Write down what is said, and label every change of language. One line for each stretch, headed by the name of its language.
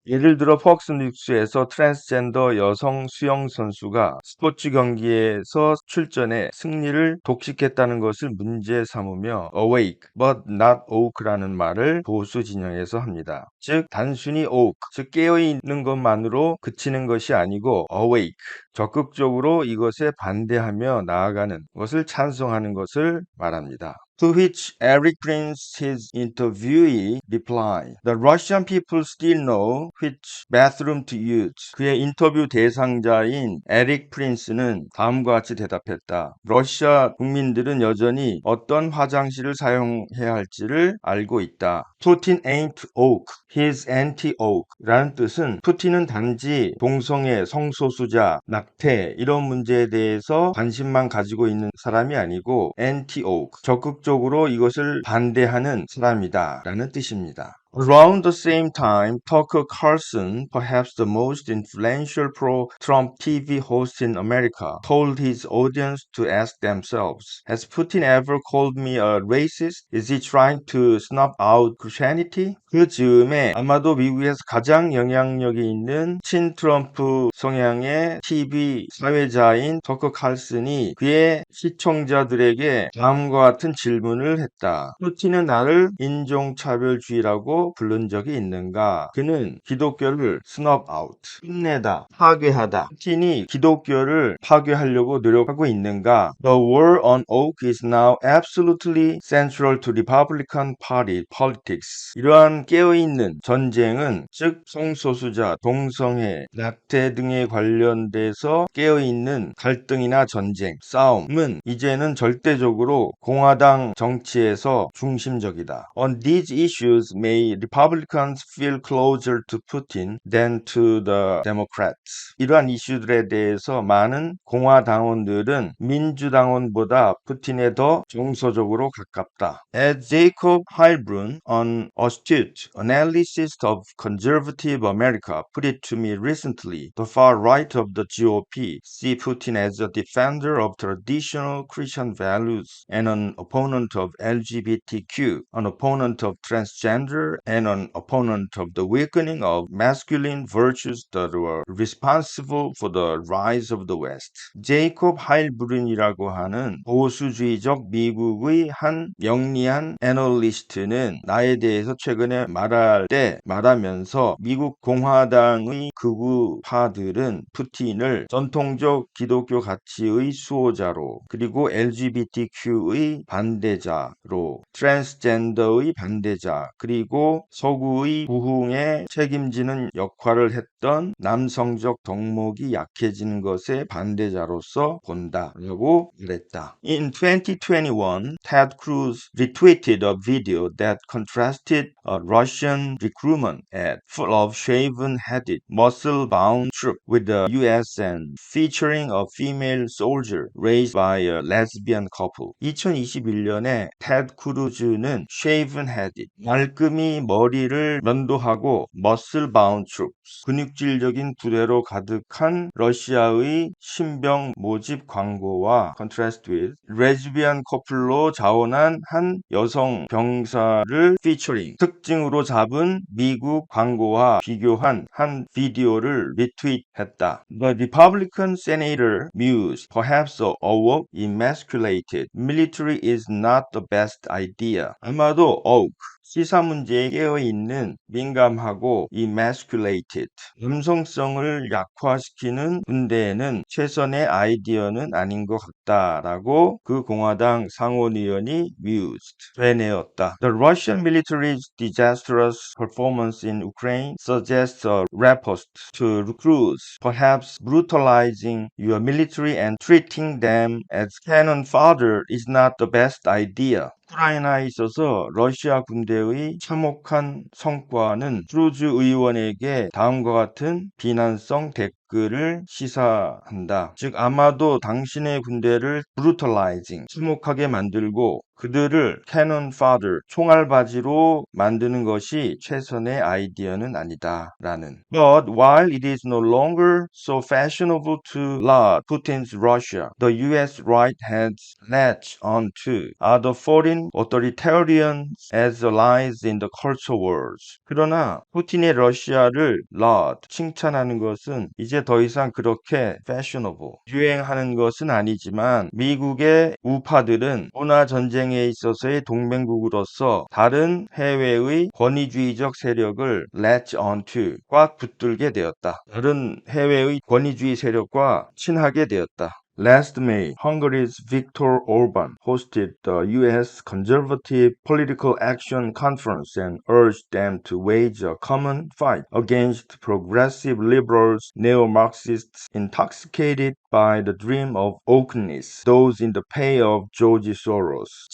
Korean: 예를 들어 폭스뉴스에서 트랜스젠더 여성 수영 선수가 스포츠 경기에서 출전해 승리를 독식했다는 것을 문제 삼으며
English: awake, but not woke
Korean: 라는 말을 보수 진영에서 합니다. 즉 단순히 woke, 즉 깨어있는 것만으로 그치는 것이 아니고 awake, 적극적으로 이것에 반대하며 나아가는 것을 찬성하는 것을 말합니다.
English: To which Eric Prince, his interviewee, replied, "The Russian people still know which bathroom to use."
Korean: 그의 인터뷰 대상자인 에릭 프린스는 다음과 같이 대답했다. 러시아 국민들은 여전히 어떤 화장실을 사용해야 할지를 알고 있다.
English: Putin ain't woke, he's anti-woke
Korean: 라는 뜻은 푸틴은 단지 동성애, 성소수자, 낙태 이런 문제에 대해서 관심만 가지고 있는 사람이 아니고 anti-woke, 적극적으로 이것을 반대하는 사람이다 라는 뜻입니다.
English: Around the same time, Tucker Carlson, perhaps the most influential pro-Trump TV host in America, told his audience to ask themselves, "Has Putin ever called me a racist? Is he trying to snuff out Christianity?"
Korean: 그 즈음에 아마도 미국에서 가장 영향력이 있는 친트럼프 성향의 TV 사회자인 터커 칼슨이 그의 시청자들에게 다음과 같은 질문을 했다. 푸틴은 나를 인종차별주의라고 부른 적이 있는가? 그는 기독교를
English: snuff out,
Korean: 끝내다, 파괴하다. 푸틴이 기독교를 파괴하려고 노력하고 있는가?
English: The war on woke is now absolutely central to Republican Party politics.
Korean: 이러한 깨어있는 전쟁은 즉 성소수자, 동성애, 낙태 등에 관련돼서 깨어있는 갈등이나 전쟁, 싸움은 이제는 절대적으로 공화당 정치에서 중심적이다.
English: On these issues, may Republicans feel closer to Putin than to the Democrats.
Korean: 이러한 이슈들에 대해서 많은 공화당원들은 민주당원보다 푸틴에 더 정서적으로 가깝다.
English: As Jacob Heilbrunn, an astute analyst of conservative America, put it to me recently, the far right of the GOP see Putin as a defender of traditional Christian values and an opponent of LGBTQ, an opponent of transgender, and an opponent of the weakening of masculine virtues that were responsible for the rise of the West.
Korean: 제이콥 하일브룬이라고 하는 보수주의적 미국의 한 영리한 애널리스트는 나에 대해서 최근에 말하면서 미국 공화당의 극우파들은 푸틴을 전통적 기독교 가치의 수호자로, 그리고 LGBTQ의 반대자로, 트랜스젠더의 반대자, 그리고 그리고 서구의 부흥에 책임지는 역할을 했던 남성적 덕목이 약해지는 것의 반대자로서 본다라고 말했다.
English: In 2021, Ted Cruz retweeted a video that contrasted a Russian recruitment ad full of shaven-headed, muscle-bound troops with the USN featuring a female soldier raised by a lesbian couple.
Korean: 2021년에 테드 크루즈는
English: shaven-headed,
Korean: 말끔히 머리를 면도하고
English: muscle-bound troops,
Korean: 근육질적인 부대로 가득한 러시아의 신병 모집 광고와
English: contrast with
Korean: 레즈비안 커플로 자원한 한 여성 병사를 featuring 특징으로 잡은 미국 광고와 비교한 한 비디오를 리트윗했다.
English: The Republican senator mused, perhaps a woke, emasculated military is not the best idea.
Korean: 아마도 woke, 시사 문제에 깨어있는 민감하고 emasculated, 남성성을 약화시키는 군대에는 최선의 아이디어는 아닌 것 같다라고 그 공화당 상원의원이 mused, 되뇌었다.
English: The Russian military's disastrous performance in Ukraine suggests a riposte to recruits, perhaps brutalizing your military and treating them as cannon fodder is not the best idea.
Korean: 우크라이나에 있어서 러시아 군대의 참혹한 성과는 크루즈 의원에게 다음과 같은 비난성 댓글을 시사한다. 즉 아마도 당신의 군대를 brutalizing, 참혹하게 만들고 그들을
English: cannon fodder,
Korean: 총알바지로 만드는 것이 최선의 아이디어는 아니다. 라는.
English: But while it is no longer so fashionable to laud Putin's Russia, the US right has latched on to other foreign authoritarians as allies in the culture wars.
Korean: 그러나 푸틴의 러시아를 laud, 칭찬하는 것은 이제 더 이상 그렇게 fashionable, 유행하는 것은 아니지만 미국의 우파들은 문화 전쟁에 있어서의 동맹국으로서 다른 해외의 권위주의적 세력을
English: latch onto,
Korean: 꽉 붙들게 되었다. 다른 해외의 권위주의 세력과 친하게 되었다.
English: Last May, Hungary's Viktor Orban hosted the U.S. Conservative Political Action Conference and urged them to wage a common fight against progressive liberals, neo-Marxists intoxicated by the dream of wokeness, those in the pay of George Soros.